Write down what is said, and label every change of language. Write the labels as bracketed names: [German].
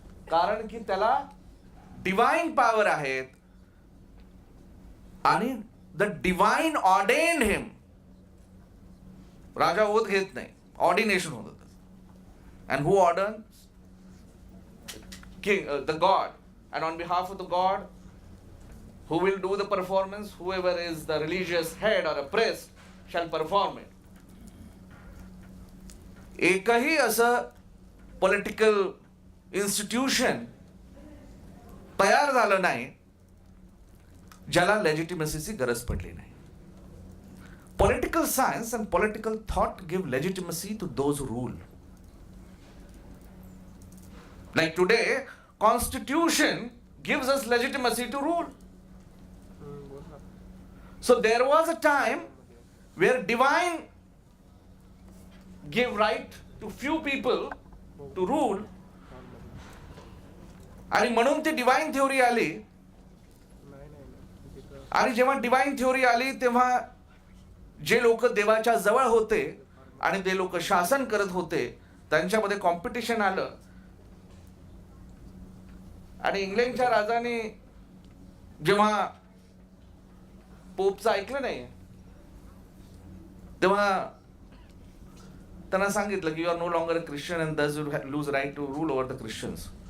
[Marathi] कारण की त्याला डिवाइन पॉवर आहेत आणि [English] the divine ordained him [Marathi] राजा ओत घेत नाही, ऑर्डिनेशन होत होतं. [English] And who order? King, the god. And on behalf of the god, who will do the performance? Whoever is the religious head or a priest shall perform it. [Marathi] एकही असं political institution तयार झालं नाही ज्याला लेजिटिमसीची गरज पडली नाही. [English] Political science and political thought give legitimacy to those rule. Like today constitution gives us legitimacy to rule. So there was a time where divine gave right to few people to rule, [Marathi] आणि म्हणून ती डिवाइन थ्योरी आली. आणि जेव्हा divine theory आली तेव्हा जे लोक देवाच्या जवळ होते आणि ते लोक शासन करत होते त्यांच्यामध्ये कॉम्पिटिशन आलं. आणि इंग्लंडच्या राजाने जेव्हा पोपचं ऐकलं नाही तेव्हा त्यांना सांगितलं की [English] You are no longer a Christian and thus you lose right to rule over the Christians.